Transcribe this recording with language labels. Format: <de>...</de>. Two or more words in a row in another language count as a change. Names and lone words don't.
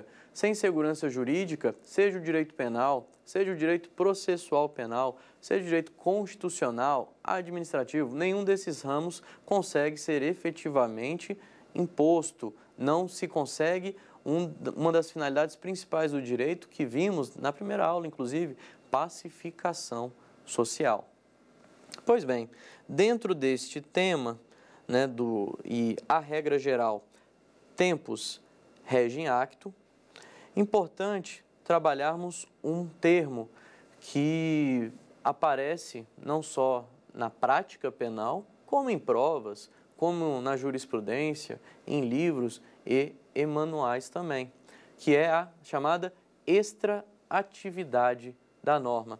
<pt>Sem segurança jurídica, seja o direito penal, seja o direito processual penal, seja o direito constitucional, administrativo, nenhum desses ramos consegue ser efetivamente imposto. Não se consegue uma das finalidades principais do direito que vimos na primeira aula, inclusive, pacificação social. Pois bem, dentro deste tema, e a regra geral,</pt> <la>tempus regem actum,</la> <pt>importante trabalharmos um termo que aparece não só na prática penal, como em provas, como na jurisprudência, em livros e em manuais também, que é a chamada extraatividade da norma.</pt>